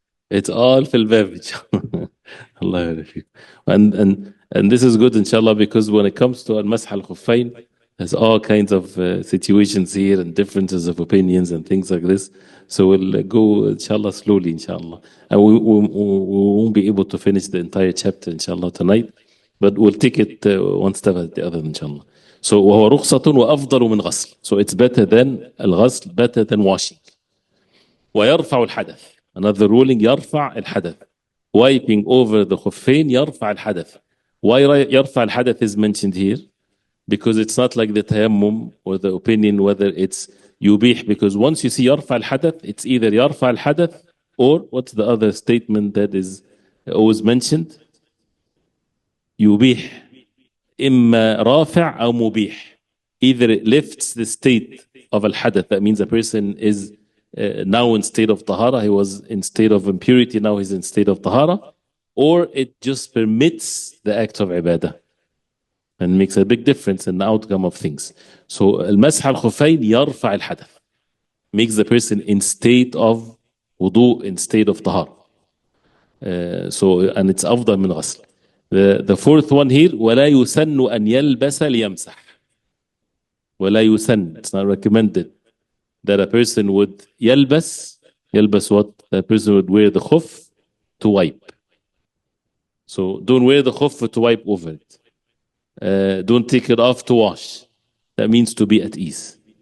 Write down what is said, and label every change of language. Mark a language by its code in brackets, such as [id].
[en] It's all [ar] في الباب إن شاء الله. الله يبارك فيك. [en] And this is good inshallah, because when it comes to al-masah al-khuffayn, there's all kinds of situations here and differences of opinions and things like this. So we'll go inshallah slowly inshallah. And we won't be able to finish the entire chapter inshallah tonight, but we'll take it one step at the other inshallah. [ar] So وهو رخصة وأفضل من غسل. [en] So it's better than الغسل, better than washing. [ar] ويرفع الحدث. [en] Another ruling, [ar] يرفع الحدث. [en] Wiping over the [ar] خفين يرفع الحدث. [en] Why [ar] يرفع الحدث [en] is mentioned here? Because it's not like the tayammum or the opinion whether it's [ar] يبيح, [en] because once you see يرفع الحدث, it's either يرفع الحدث or what's the other statement that is always mentioned? [ar] يبيح. إما رافع أو مبيح. [en] Either it lifts the state of al-hadath, that means a person is now in state of tahara, he was in state of impurity, now he's in state of tahara, or it just permits the act of ibadah and makes a big difference in the outcome of things. So al-masah al-khufayn [ar] yarfa al-hadath, [en] makes the person in state of wudu, in state of tahara. So, and it's [ar] afdal min ghasl. The fourth one here, ولا يسن أن يلبس ليمسح. ولا يسن, [en] it's not recommended that a person would يلبس what? A person would wear the khuf to wipe. So don't wear the khuf to wipe over it. Don't take it off to wash. That means to be at ease.